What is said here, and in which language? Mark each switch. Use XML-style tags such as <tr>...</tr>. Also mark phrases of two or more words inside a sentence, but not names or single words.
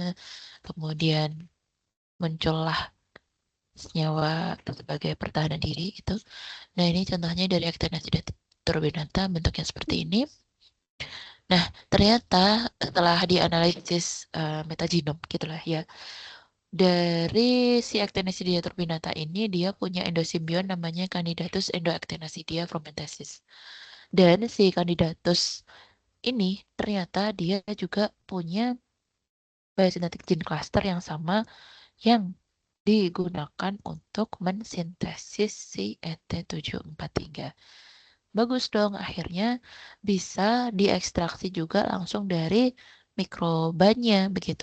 <id>Kemudian muncullah senyawa sebagai pertahanan diri itu. Nah, ini contohnya dari Actinidin turbinata bentuknya seperti ini. Nah, ternyata setelah dianalisis metagenom gitulah ya, dari si Actinidin turbinata ini dia punya endosimbion namanya Candidatus endoactinasidia fromentensis. Dan si Candidatus ini ternyata dia juga punya</id> <en>biogenetic gene cluster</en> <id>yang sama yang digunakan untuk mensintesis si ET743. Bagus dong, akhirnya bisa diekstraksi juga langsung dari mikrobanya, begitu.</id>